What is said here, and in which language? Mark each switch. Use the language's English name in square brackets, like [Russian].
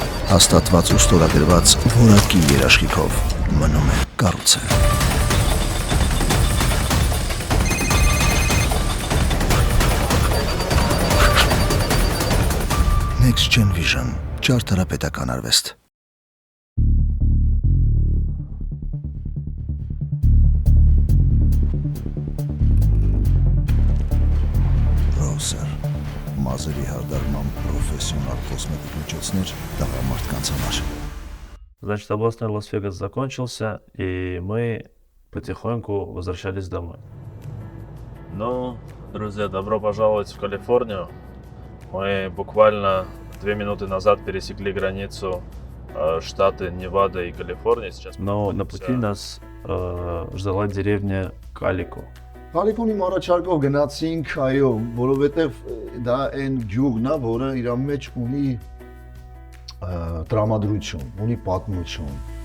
[Armenian] Հաստատված ու ստորագրված որակի երաշխիքով մնում է կառուցել։ Next Gen Vision, ճարտարապետական արվեստ։ Browser, մազերի հարդարման պրոֆեսիոնալ կոսմետիկ միջոցներ տղամարդկանց համար։ [Russian] Значит, областной Лас-Вегас закончился, и мы потихоньку возвращались домой. Ну, друзья, добро пожаловать в Калифорнию. Мы буквально 2 минуты назад пересекли границу штаты Невада и Калифорния. Сейчас Но на пути нас ждала деревня Калико. [Armenian] Քալիֆորնիա առաջարկով գնացինք, այո, որովհետև դա այն գյուղն է, որը իր մեջ ունի տրամադրություն, ունի պատմություն։